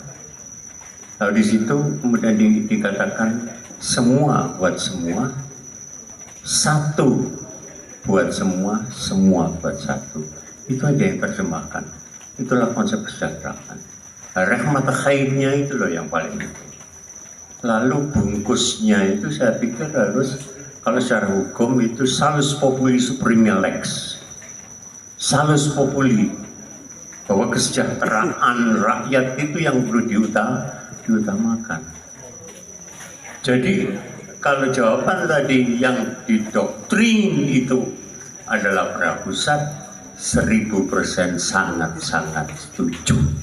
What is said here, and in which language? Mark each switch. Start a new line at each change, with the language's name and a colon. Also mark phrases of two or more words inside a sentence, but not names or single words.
Indonesian: Lalu di situ kemudian dikatakan semua buat semua, satu buat semua, semua buat satu. Itu aja yang terjemahkan. Itulah konsep kesejahteraan. Rahmata khairnya itu loh yang paling penting. Lalu bungkusnya itu saya pikir harus, kalau secara hukum itu
Latin: salus populi suprema lex. Salus populi,
Indonesian: bahwa kesejahteraan rakyat itu yang perlu diutamakan. Jadi kalau jawaban tadi yang didoktrin itu adalah para pusat, 1000% sangat-sangat setuju.